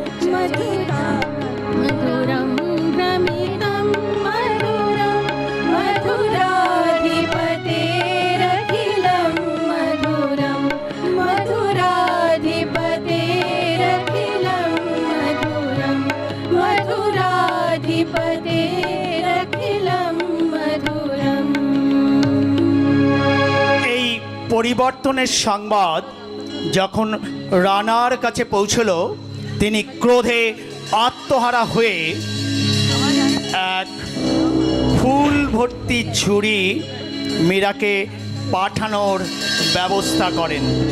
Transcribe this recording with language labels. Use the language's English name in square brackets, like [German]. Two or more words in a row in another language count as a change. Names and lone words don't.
[Sanskrit] मधुरं भ्रमितं मधुरं मधुराधिपतेरखिलं मधुरं मधुराधिपतेरखिलं मधुरं मधुराधिपतेरखिलं मधुरम्। [Bangla] এই পরিবর্তনের সংবাদ যখন রানার কাছে পৌঁছল, তিনি ক্রোধে আত্মহারা হয়ে এক ফুল ভর্তি ঝুড়ি মীরাকে পাঠানোর ব্যবস্থা করেন।